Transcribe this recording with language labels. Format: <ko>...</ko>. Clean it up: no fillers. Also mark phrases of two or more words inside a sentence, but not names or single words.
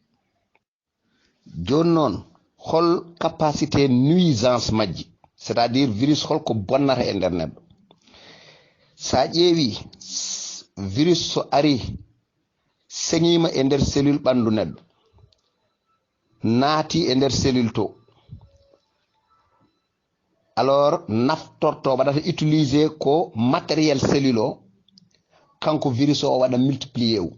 <ff>Joni noon hol</ff> <fr>capacité nuisance</fr> <ff>majji,</ff> <fr>c'est à dire</fr> <ff>virus holko bonnata e nder neɗɗo. Sa ƴeewi virus so ari seŋima e nder cellule ɓandu neɗɗo, naati e nder cellule to, alors naftorto waɗata utiliser ko</ff> <fr>matériel cellule</fr> <ff>o kanko virus o waɗa multiplier wu.</ff>